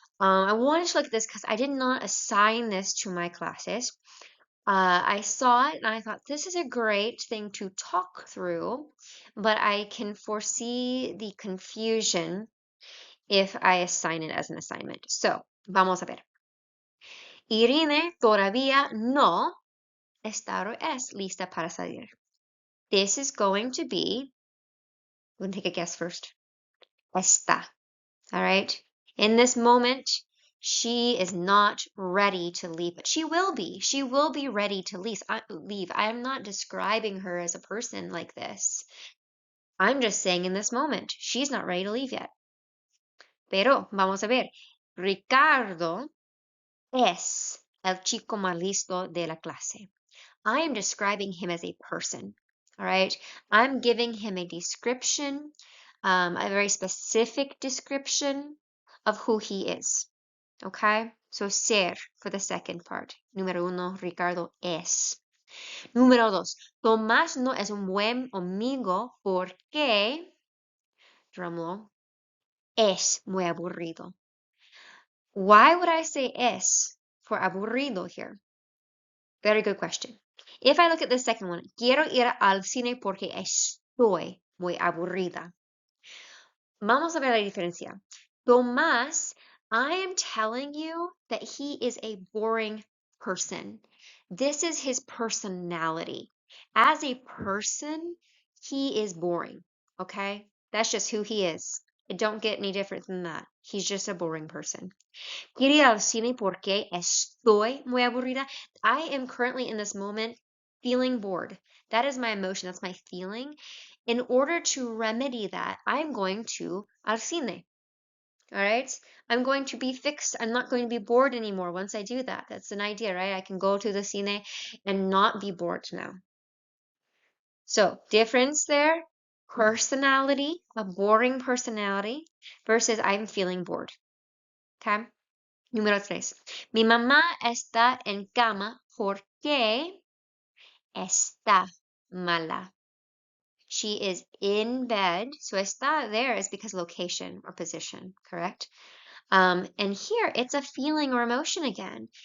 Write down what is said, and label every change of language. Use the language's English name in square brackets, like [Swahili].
[English] I wanted to look at this because I did not assign this to my classes. I saw it and I thought this is a great thing to talk through, but I can foresee the confusion if I assign it as an assignment. [Spanish] So, vamos a ver. Irene todavía no está o es lista para salir. [English] This is going to be, we're going to take a guess first. Está. All right. In this moment, she is not ready to leave, but she will be. She will be ready to leave. I am not describing her as a person like this. I'm just saying in this moment, she's not ready to leave yet. [Spanish] Pero, vamos a ver, Ricardo es el chico más listo de la clase. [English] I am describing him as a person. All right. I'm giving him a description, a very specific description of who he is. Okay. So ser for the second part. [Spanish] Número uno, Ricardo es. Número dos, Tomás no es un buen amigo porque, drumroll, es muy aburrido. [English] Why would I say es for aburrido here? Very good question. If I look at the second one, [Spanish] quiero ir al cine porque estoy muy aburrida. Vamos a ver la diferencia. [English] Tomás, I am telling you that he is a boring person. This is his personality. As a person, he is boring. Okay? That's just who he is. It don't get any different than that. He's just a boring person. [Spanish] Quiero ir al cine porque estoy muy aburrida. [English] I am currently in this moment feeling bored. That is my emotion. That's my feeling. In order to remedy that, I'm going to [Spanish] al cine. [English] All right. I'm going to be fixed. I'm not going to be bored anymore once I do that. That's an idea, right? I can go to the cine and not be bored now. So, difference there, personality, a boring personality versus I'm feeling bored. Okay. [Spanish] Número 3. Mi mamá está en cama porque está mala. [English] She is in bed. So está there is because location or position, correct? And here it's a feeling or emotion again.